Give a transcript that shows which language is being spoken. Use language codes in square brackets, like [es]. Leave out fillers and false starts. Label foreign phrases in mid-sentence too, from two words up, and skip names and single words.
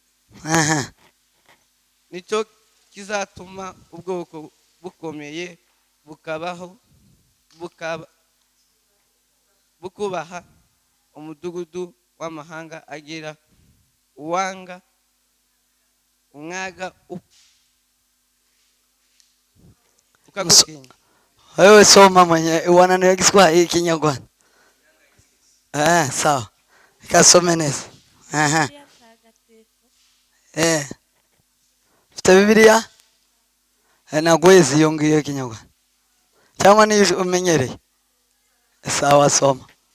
[rw] Nicyo kizatuma ubwoko bukomeye bukubaha umudugudu w'amahanga agira uwanga umwaga ukagutinya. [sw] Wewe soma mwenye wananiwe Kiswahili Kinyarwanda. sawa ikasome neza. Aha. [rw] Bibiliya ntagatifu Ufite Bibiliya? Nagwezi iyo ngiyo y'ikinyarwanda cyangwa niyo umenyereye? [sw] Sawa soma.